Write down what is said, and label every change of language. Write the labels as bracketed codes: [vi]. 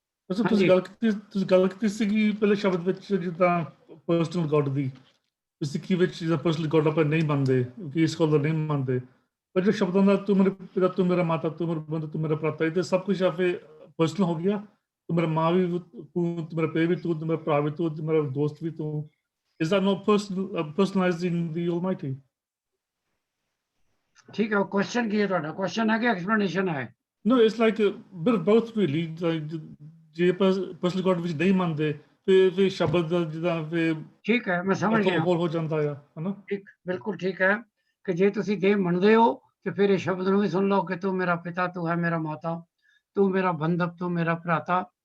[pa] ਤੁਸੀਂ ਗੱਲ ਕੀਤੀ ਸੀਗੀ ਪਹਿਲੇ ਸ਼ਬਦ ਵਿੱਚ ਜਿੱਦਾਂ ਪਰਸਨਲ ਗੋਡ ਦੀ, ਸਿੱਖੀ ਵਿੱਚ ਜਿਹਦਾ ਪਰਸਨਲ ਗੋਡ ਆਪਾਂ ਨਹੀਂ ਮੰਨਦੇ ਕਿਉਂਕਿ ਇਸ ਕੋਲ ਨਹੀਂ ਮੰਨਦੇ, ਪਰ ਜੋ ਸ਼ਬਦਾਂ ਦਾ ਤੂੰ ਮੇਰੇ ਪਿਤਾ, ਤੂੰ ਮੇਰਾ ਮਾਤਾ, ਤੂੰ ਮੇਰਾ ਬੰਧੂ, ਤੂੰ ਮੇਰਾ ਭਰਾਤਾ, ਇਹ ਸਭ ਕੁਝ ਆਪੇ ਪਰਸਨਲ ਹੋ ਗਿਆ। ਤੂੰ ਮੇਰਾ ਮਾਂ ਵੀ ਤੂੰ, ਮੇਰਾ ਪਿਓ ਵੀ ਤੂੰ ਮੇਰਾ ਭਰਾ ਵੀ ਤੂੰ, ਮੇਰਾ ਦੋਸਤ ਵੀ ਤੂੰ। [en] Is that not personalizing the Almighty? [pa] ਠੀਕ ਹੈ, ਉਹ ਕੁਐਸਚਨ ਕੀ ਹੈ ਤੁਹਾਡਾ? ਕੁਐਸਚਨ ਹੈ ਕਿ ਐਕਸਪਲੇਨੇਸ਼ਨ ਹੈ? [en] No, it's like a bit of both really. [pa] ਜੇ ਪਰਸਨਲ ਗੋਡ ਵਿੱਚ ਨਹੀਂ ਮੰਨਦੇ ਫਿਰ ਸ਼ਬਦ ਜਿੱਦਾਂ ਫਿਰ ਠੀਕ ਹੈ, ਮੈਂ ਸਮਝ ਗਿਆ, ਹੋ ਜਾਂਦਾ ਆ, ਹਨਾ? ਠੀਕ, ਬਿਲਕੁਲ ਠੀਕ ਹੈ ਕਿ ਜੇ ਤੁਸੀਂ ਦੇਹ ਮੰਨਦੇ ਹੋ ਤੇ ਫਿਰ ਇਹ ਸ਼ਬਦ ਨੂੰ ਵੀ ਸੁਣ ਲਓ ਕਿ ਤੂੰ ਮੇਰਾ ਪਿਤਾ, ਤੂੰ ਹੈ ਮੇਰਾ ਮਾਤਾ, ਤੂੰ ਮੇਰਾ ਬੰਧਪ, ਤੂੰ ਮੇਰਾ ਭਰਾਤਾ।